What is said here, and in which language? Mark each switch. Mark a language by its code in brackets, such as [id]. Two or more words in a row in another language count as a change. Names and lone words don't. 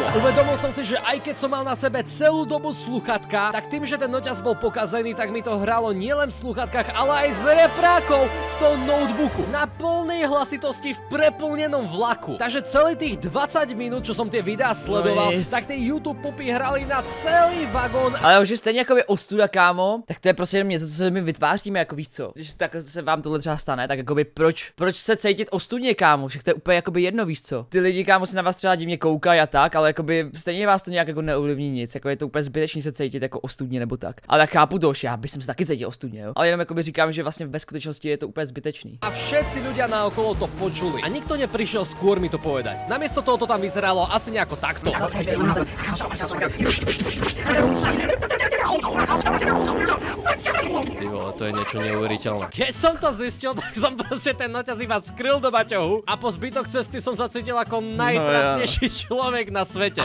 [sk] Uvedomil som si, že aj keď som mal na sebe celú dobu sluchatka, tak tým, že ten noťaz bol pokazený, tak mi to hralo nielen v sluchatkách, ale aj z reprákov z toho notebooku. Na plnej hlasitosti v preplnenom vlaku. Takže celý tých 20 minút, čo som tie videá sledoval, tak tie YouTube pupy hrali na celý vagón. [cs] Ale už je stejně jako je ostuda, kámo, tak to je prostě jenom něco, co my vytváříme, jako víš co. Když tak se vám tohle třeba stane, tak jakoby proč se cítit ostudně, kámo, však to je úplně jakoby jedno, víš co. Ty lidi, kámo, se na vás třeba divně koukají a tak, ale jakoby stejně vás to nějak jako neovlivní nic, jako je to úplně zbytečný se cítit jako ostudně nebo tak. Ale tak chápu to, já bych se taky cítil ostudně, jo. Ale jenom jakoby říkám, že vlastně ve skutečnosti je to úplně zbytečný. [sk] A všetci ľudia naokolo to počuli. A nikto neprišiel skôr mi to povedať. Namiesto toho to tam vyzeralo asi nejako takto. Ty vole, to je niečo neuveriteľné. Keď som to zistil, tak som proste ten noťaz iba skryl do baťohu a po zbytok cesty som sa cítil ako najtrapnejší človek na svete.